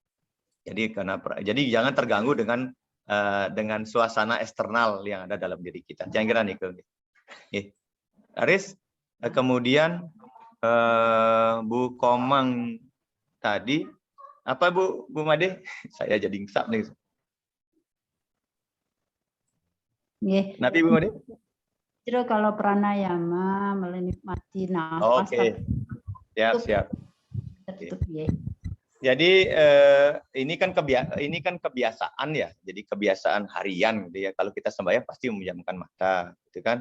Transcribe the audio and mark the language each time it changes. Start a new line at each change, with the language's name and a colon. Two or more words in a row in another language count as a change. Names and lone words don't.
Indonesian: Jadi jangan terganggu dengan suasana eksternal yang ada dalam diri kita. Yang kira nih ke Aris, kemudian Bu Komang tadi apa Bu Made? Saya jadi ngesap nih. Nabi Bu Made? Justru kalau pranayama menikmati nafas. Oke. Siap. Jadi ini kan kebiasaan ya. Jadi kebiasaan harian gitu ya. Kalau kita sembahyang pasti memejamkan mata, gitu kan?